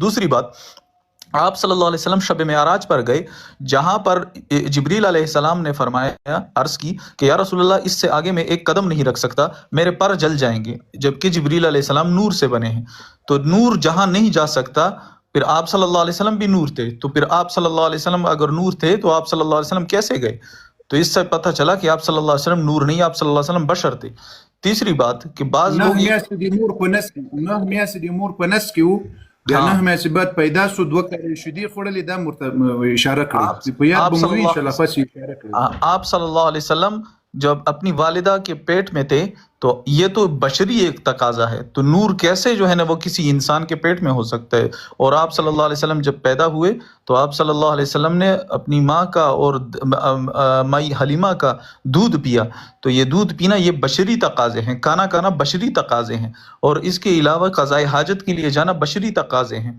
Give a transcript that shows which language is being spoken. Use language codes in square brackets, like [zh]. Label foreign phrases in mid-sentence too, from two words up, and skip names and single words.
[ur] دوسری بات، آپ [ar] صلی اللہ علیہ وسلم [ur] شب معراج پر گئے، جہاں پر جبریل [ar] علیہ السلام [ur] نے فرمایا، عرض کی کہ [ar] یا رسول اللہ [ur] اس سے آگے میں ایک قدم نہیں رکھ سکتا، میرے پر جل جائیں گے، جبکہ جبریل [ar] علیہ السلام [ur] نور سے بنے ہیں۔ تو نور جہاں نہیں جا سکتا، پھر آپ [ar] صلی اللہ علیہ وسلم [ur] بھی نور تھے، تو پھر آپ [ar] صلی اللہ علیہ وسلم [ur] اگر نور تھے تو آپ [ar] صلی اللہ علیہ وسلم [ur] کیسے گئے؟ تو اس سے پتہ چلا کہ آپ [ar] صلی اللہ علیہ وسلم [ur] نور نہیں، آپ [ar] صلی اللہ علیہ وسلم [ur] بشر تھے۔ تیسری بات کہ بعض نه لوگ [ps] میاشتې د مور په نس کې وو، بیا نه میاشتې بعد پیدا شو، 2 کاله شیدې خوړلې، دا ورته اشاره کړې په یاد به مو وي انشاءالله، پس اشاره کړې. [ur] آپ [ar] صلی اللہ علیہ وسلم [ur] جب اپنی والدہ کے پیٹ میں تھے تو یہ تو بشری ایک تقاضا ہے، تو نور کیسے جو ہے نا وہ کسی انسان کے پیٹ میں ہو سکتا ہے؟ اور آپ [ar] صلی اللہ علیہ وسلم [ur] جب پیدا ہوئے تو آپ [ar] صلی اللہ علیہ وسلم [ur] نے اپنی ماں کا اور مائی حلیمہ کا دودھ پیا، تو یہ دودھ پینا یہ بشری تقاضے ہیں، کھانا کھانا بشری تقاضے ہیں، اور اس کے علاوہ قضاء حاجت کے لیے جانا بشری تقاضے ہیں۔